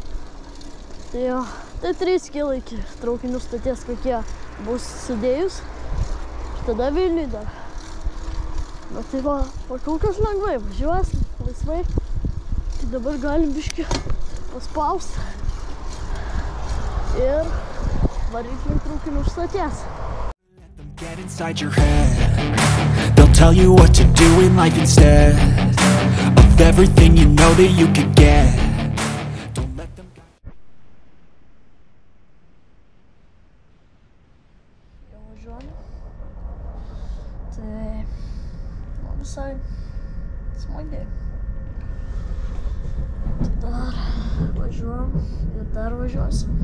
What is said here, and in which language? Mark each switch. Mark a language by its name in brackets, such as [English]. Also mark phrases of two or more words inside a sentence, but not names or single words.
[Lithuanian] Tai jo, tai 3 kilai iki traukinių stoties kokie bus sudėjus, ir tada Vilniui dar. Na tai va, kol kas lengvai važiuosim, laisvai. Tai dabar galim biškį paspausti ir varykim traukinių stoties. [English] Get inside your head. They'll tell you what to do in life instead of everything you know that you could get. Don't let them go. [Lithuanian] Jau važiuojam. Tai visai smagiai. Tai dar važiuojam ir dar važiuosim.